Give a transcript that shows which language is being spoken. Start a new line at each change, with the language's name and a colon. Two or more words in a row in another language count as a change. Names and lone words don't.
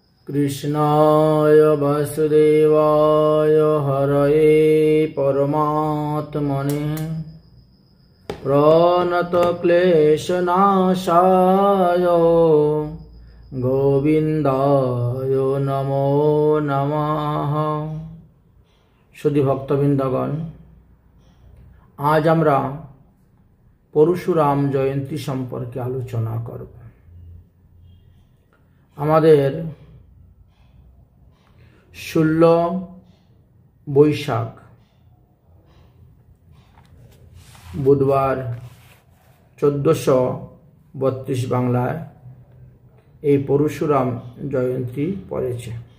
Sanskrit: कृष्णाय वासुदेवाय हरये परमात्मने प्रणतक्लेशनाशाय गोविंदाय नमो नमः।
Bangla: শুদ্ধি ভক্তবিন্দগণ, आज আমরা পরশুরাম জয়ন্তী সম্পর্কে আলোচনা করব। আমাদের 16 বৈশাখ বুধবার 1432 বাংলায় এই পরশুরাম জয়ন্তী পড়েছে।